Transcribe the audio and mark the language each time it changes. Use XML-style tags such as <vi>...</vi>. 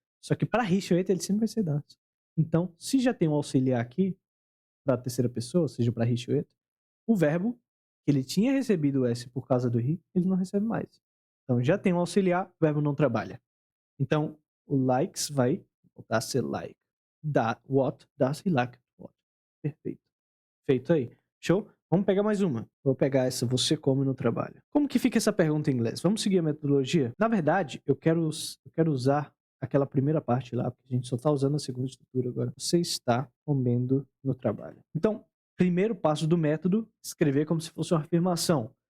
<pt>Só que para he, she, it, ele sempre vai ser does. Então, se já tem um auxiliar aqui, para a terceira pessoa, seja para he, she, it, o verbo, que ele tinha recebido o S por causa do he, ele não recebe mais. Então, já tem um auxiliar, o verbo não trabalha. Então, o likes vai voltar a ser like.</pt> <en>What does he like to watch?</en> <pt>Perfeito. Feito aí. Show? Vamos pegar mais uma. Vou pegar essa, você come no trabalho. Como que fica essa pergunta em inglês? Vamos seguir a metodologia? Na verdade, eu quero usar aquela primeira parte lá, porque a gente só está usando a segunda estrutura agora. Você está comendo no trabalho. Então, primeiro passo do método, escrever como se fosse uma afirmação.</pt>